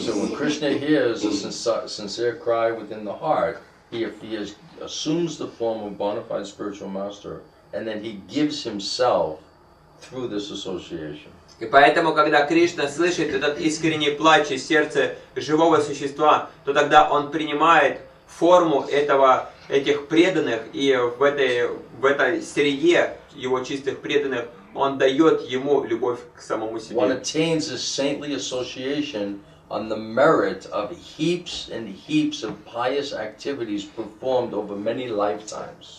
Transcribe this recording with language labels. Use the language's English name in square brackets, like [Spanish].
[English] So when Krishna hears a sincere cry within the heart, he assumes the form of bona fide spiritual master, and then he gives himself through this association. [Russian] И поэтому, когда Кришна слышит этот искренний плач из сердца живого существа, то тогда он принимает форму этих преданных, и в этой среде его чистых преданных он дает ему любовь к самому себе. [English] One attains this saintly association on the merit of heaps and heaps of pious activities performed over many lifetimes.